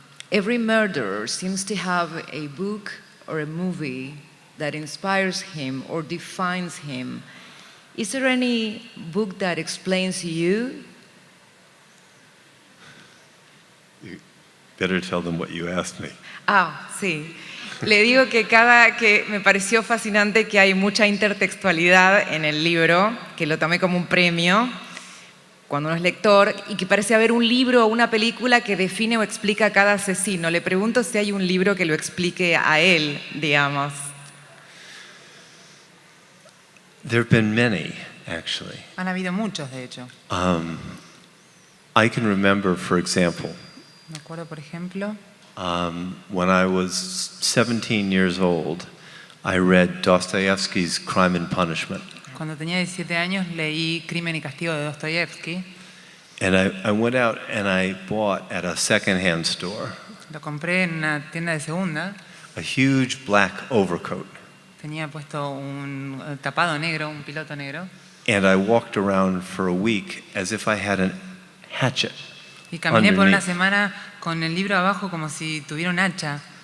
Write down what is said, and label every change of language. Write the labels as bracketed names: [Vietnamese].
[English] Every murderer seems to have a book or a movie that inspires him or defines him. Is there any book that explains you? You better tell them what you asked me. [Spanish] Sí. Le digo que me pareció fascinante que hay mucha intertextualidad en el libro, que lo tomé como un premio cuando uno es lector, y que parece haber un libro o una película que define o explica a cada asesino. Le pregunto si hay un libro que lo explique a él, digamos. [English] There have been many, actually. [Spanish] Han habido muchos, de hecho. [English] I can remember, for example, [Spanish] Me acuerdo, por ejemplo, [English] when I was 17 years old, I read Dostoevsky's Crime and Punishment. [Spanish] cuando tenía 17 años leí Crimen y Castigo de Dostoyevsky. [English] And I went out and I bought at a secondhand store [Spanish] Lo compré en una tienda de segunda. [English] a huge black overcoat. [Spanish] Tenía puesto un tapado negro, un piloto negro. [English] And I walked around for a week as if I had a hatchet, [Spanish] Y caminé por una [English] underneath. [Spanish] semana con el libro abajo como si tuviera un hacha.